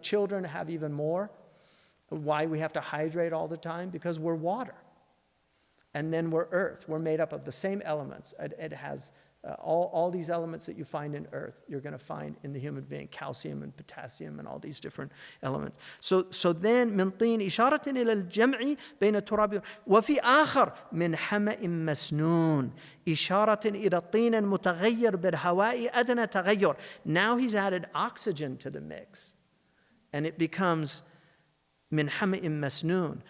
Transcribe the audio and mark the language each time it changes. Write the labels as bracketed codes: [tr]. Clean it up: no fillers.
[en] Children have even more. Why we have to hydrate all the time? Because we're water. And then we're earth. We're made up of the same elements. It has all these elements that you find in earth, you're going to find in the human being, calcium and potassium and all these different elements. So then [ar] من طين إشارة إلى الجمع بين التراب وفي آخر من حمأ مسنون إشارة إلى الطين المتغير بالهواء أدنى تغير. [en] Now he's added oxygen to the mix, and it becomes [ar] من حمأ مسنون.